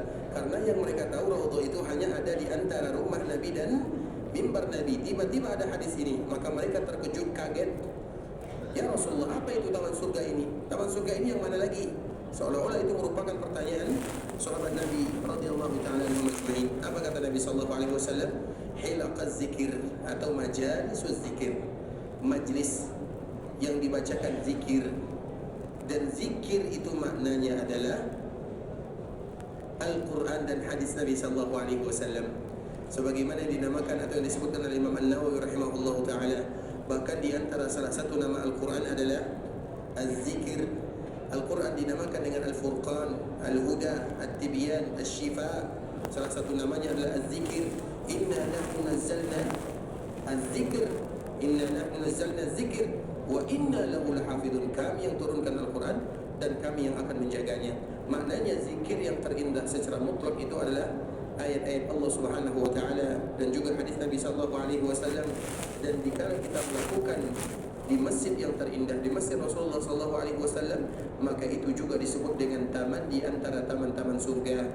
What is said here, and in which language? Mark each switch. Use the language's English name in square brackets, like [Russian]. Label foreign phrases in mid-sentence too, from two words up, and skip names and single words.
[Indonesian] Karena yang mereka tahu Raudhah itu hanya ada di antara rumah Nabi dan mimbar Nabi. Tiba-tiba ada hadis ini, maka mereka terkejut, kaget. [Arabic] "يا رسول الله, [Indonesian] apa itu taman surga ini? Taman surga ini yang mana lagi?" Seolah-olah itu merupakan pertanyaan sahabat Nabi [Arabic] رضي الله تعالى عنهم أجمعين. [Indonesian] Apa kata Nabi [Arabic] صلى الله عليه وسلم? حلق الذكر atau مجالس الذكر. [Indonesian] Majlis yang dibacakan zikir. Dan zikir itu maknanya adalah Al-Quran dan hadis Nabi [Arabic] صلى الله عليه وسلم. [Indonesian] Sebagaimana dinamakan atau yang disebutkan oleh Imam An-Nawawi [Arabic] رحمه الله تعالى, [Indonesian] bahkan di antara salah satu nama Al-Quran adalah Az-Zikir. Al-Quran dinamakan dengan Al-Furqan, Al-Huda, At-Tibyan, Asy-Syifa. Salah satu namanya adalah Az-Zikir. [Arabic] إنا نحن نزلنا الذكر، إنا نحن نزلنا الذكر وإنا له لحافظون. [Indonesian] Kami yang turunkan Al-Quran dan kami yang akan menjaganya. Maknanya zikir yang terindah secara mutlak itu adalah ayat-ayat [Arabic] الله سبحانه وتعالى [Indonesian] dan juga hadis Nabi [Arabic] صلى الله عليه وسلم. [Indonesian] Dan dikala kita melakukan di masjid yang terindah, di masjid Rasulullah [Arabic] صلى الله عليه وسلم, [Indonesian] maka itu juga disebut dengan taman di antara taman-taman surga.